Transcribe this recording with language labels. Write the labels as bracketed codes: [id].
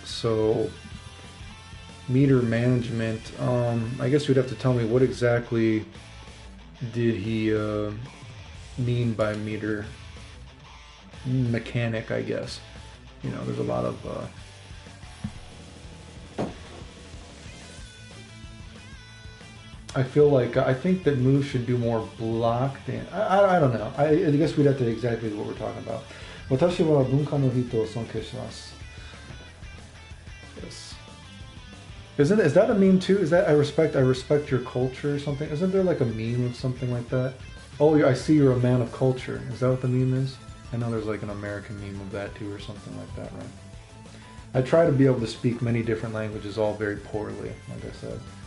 [en] So meter management, I guess you'd have to tell me what exactly did he mean by meter mechanic, I guess. You know, there's a lot of I feel like I think that moves should do more block than I don't know. I guess we'd have to exactly what we're talking about. [ja] 私は文化の人を尊敬します. [en] Yes. Is that a meme too? Is that I respect your culture or something? Isn't there like a meme of something like that? Oh, I see you're a man of culture. Is that what the meme is? I know there's like an American meme of that too or something like that, right? I try to be able to speak many different languages all very poorly, like I said.